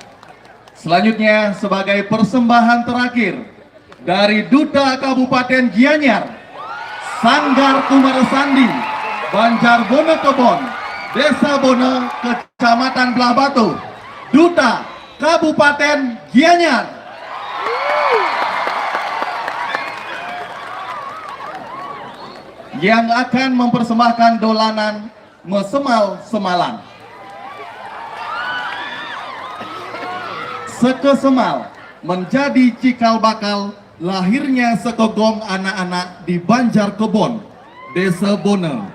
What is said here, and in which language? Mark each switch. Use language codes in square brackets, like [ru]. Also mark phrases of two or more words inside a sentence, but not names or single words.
[id] Selanjutnya sebagai persembahan terakhir dari Duta Kabupaten Gianyar, Sanggar Kumarasandi, Banjarbono Kebon, Desa Bono, Kecamatan Belah Batu, Duta Kabupaten Gianyar. Yang akan mempersembahkan dolanan Mesemal Semalan. Sekesemal menjadi cikal bakal lahirnya sekogong anak-anak di Banjar Kebon, Desa Bono.